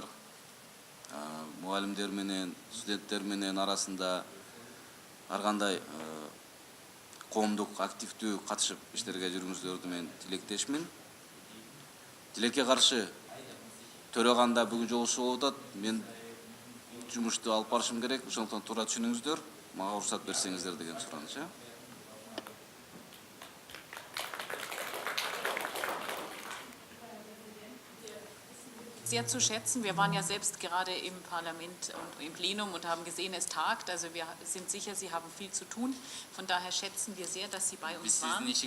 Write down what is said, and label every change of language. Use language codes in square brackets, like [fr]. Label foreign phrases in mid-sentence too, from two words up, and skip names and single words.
[ky] Мугалимдер менен, студенттер менен арасында ар кандай коомдук активдүү катышып иштерге жүрүңүздөрдү мен тилектешмин. Тилекке каршы төрөганда бүгүн жолугушуу болуп атат. Мен жумушту алып барышым керек. Ошондуктан туура түшүнүңүздөр. Мага уруксат берсеңиздер деген сураныч. [de] Sehr zu schätzen. Wir waren ja selbst gerade im Parlament und im Plenum und haben gesehen, es tagt. Also wir sind sicher, Sie haben viel zu tun. Von daher schätzen wir sehr, dass Sie bei uns waren.